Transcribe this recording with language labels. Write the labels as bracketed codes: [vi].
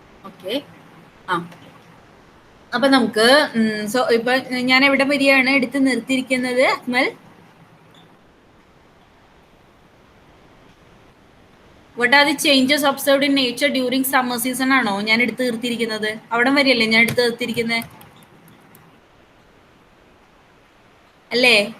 [ml] Okay, അപ്പൊ നമുക്ക് ഇപ്പൊ ഞാൻ എവിടെ വരികയാണ് എടുത്ത് നിർത്തിയിരിക്കുന്നത് Akmal? [en] What are the changes observed in nature during summer season [ml] ആണോ ഞാൻ എടുത്ത് നിർത്തിയിരിക്കുന്നത്? അവിടെ വരെയല്ലേ ഞാൻ എടുത്ത് നിർത്തിയിരിക്കുന്നത് അല്ലേ?